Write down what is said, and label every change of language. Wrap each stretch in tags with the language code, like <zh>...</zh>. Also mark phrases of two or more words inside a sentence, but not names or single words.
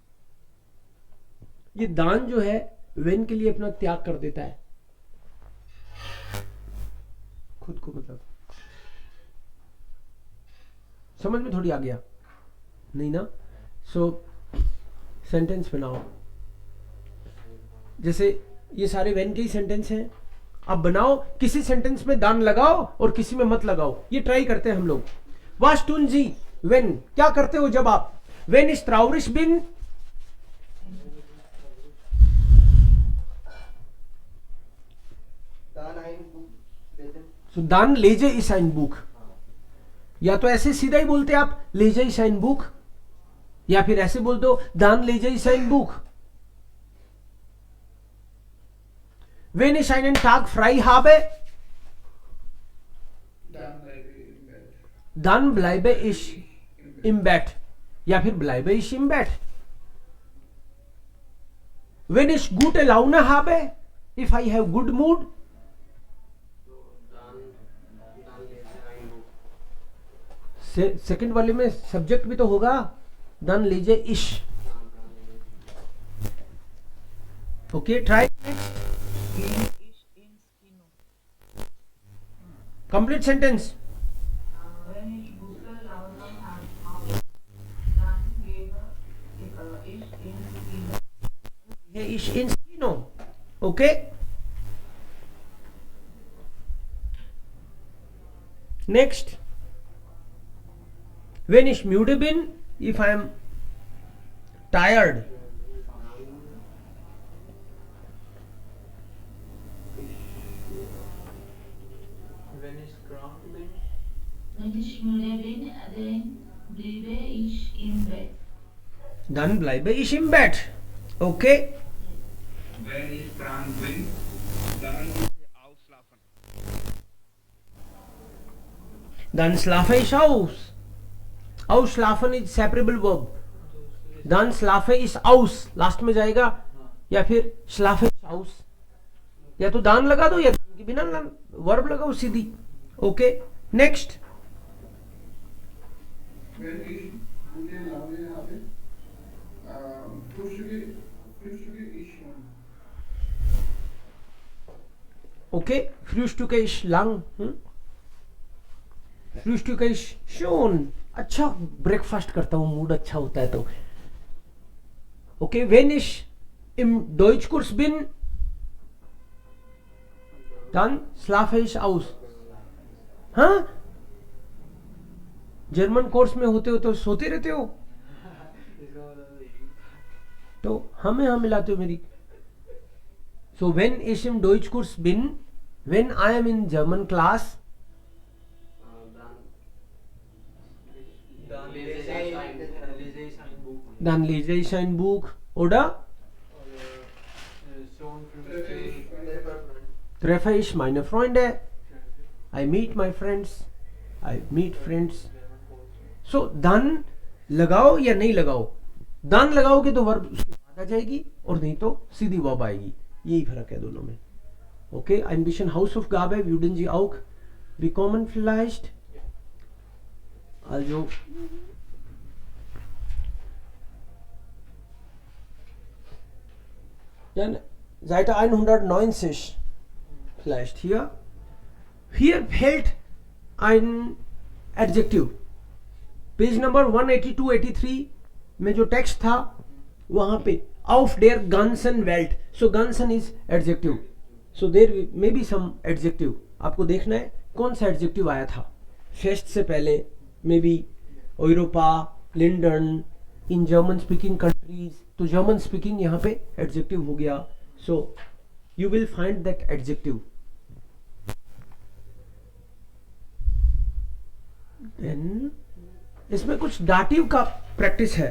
<hi>ये दान जो है when के लिए अपना त्याग कर देता है खुद को, मतलब समझ में थोड़ी आ गया नहीं ना। सो सेंटेंस बनाओ, जैसे ये सारे when के ही सेंटेंस हैं, अब बनाओ, किसी सेंटेंस में दान लगाओ और किसी में मत लगाओ। ये ट्राई करते हैं हम लोग।</hi> <de>Was tun Sie wenn,</de> <hi>क्या करते हो जब आप,</hi> <de>wenn ich traurig bin, so dann lese ich ein Buch।</de> <hi>या तो ऐसे सीधा ही बोलते आप</hi> <de>lese ich ein Buch,</de> <hi>या फिर ऐसे बोल दो</hi> <de>dann lese ich ein Buch। Wenn ich einen Tag frei habe, Dann bleibe ich im Bett. dann bleibe ich im Bett</de> <hi>या फिर</hi> <de>bleibe ich im Bett. Wenn ich gute Laune habe,</de> <en>if I have good mood,</en> <hi>सेकंड वाले में सब्जेक्ट भी तो होगा,</hi> <de>dann lese ich.</de> <en>Okay, try. Complete sentence.</en> <de>Wenn ich gute Laune habe, dann gehe ich ins Kino. Gehe ich ins Kino. Okay.</de> <en>Next.</en> <de>Wenn ich müde bin,</de> <en>if I am tired,</en> <de>Wenn ich krank bin, Wenn ich müde bin, dann bleibe ich im Bett. dann bleibe ich im Bett. Okay. Wenn ich krank bin, dann ausschlafen. Dann schlafe ich aus.</de> <en>Ausschlafen is separable verb.</en> <de>Dann schlafe ich aus.</de> <hi>लास्ट में जाएगा, या फिर</hi> <de>schlafe ich aus.</de> <hi>या तो दान लगा दो या दान के बिना वर्ब लगाओ सीधी.</hi> <en>Okay, next.</en> <de>Wenn ich gute Laune habe, frühstücke ich schon. ओके, frühstücke ich lang. frühstücke ich schon.</de> <hi>अच्छा ब्रेकफास्ट करता हूँ, मूड अच्छा होता है तो.</hi> <en>ओके,</en> <de>wenn ich im Deutschkurs bin, dann schlafe ich aus.</de> <hi>हाँ, जर्मन कोर्स में होते हो तो सोते रहते हो, तो हमें हम मिलाते हो मेरी.</hi> <de>So when ich im Deutschkurs bin,</de> <en>when I am in German class,</en> <de>dann lese ich ein Buch oder treffe ich meine Freunde.</de> <en>I meet my friends. I meet friends.</en> <de>So dann</de> <hi>लगाओ या नहीं लगाओ. dann लगाओगे तो वर्ब उसके बाद आ जाएगी, और नहीं तो सीधी वर्ब आएगी. यही फर्क है दोनों में.</hi> <de>Okay, ein bisschen Hausaufgabe würden Sie auch bekommen vielleicht. Also dann Seite 190 vielleicht hier. Hier fehlt ein Adjective.</de> <hi>पेज नंबर 182-83 में जो टेक्स्ट था वहां पे</hi> <de>auf der ganzen Welt.</de> <en>So ganzen is adjective. So there may be some adjective.</en> <hi>आपको देखना है कौन सा adjective आया था फेस्ट से पहले.</hi> <en>May be यूरोपा, लिंडन, in German speaking countries. तो German speaking</en> <hi>यहाँ पे एडजेक्टिव हो गया.</hi> <en>So you will find that adjective.</en> <hi>देन इसमें कुछ डाटिव का प्रैक्टिस है.</hi>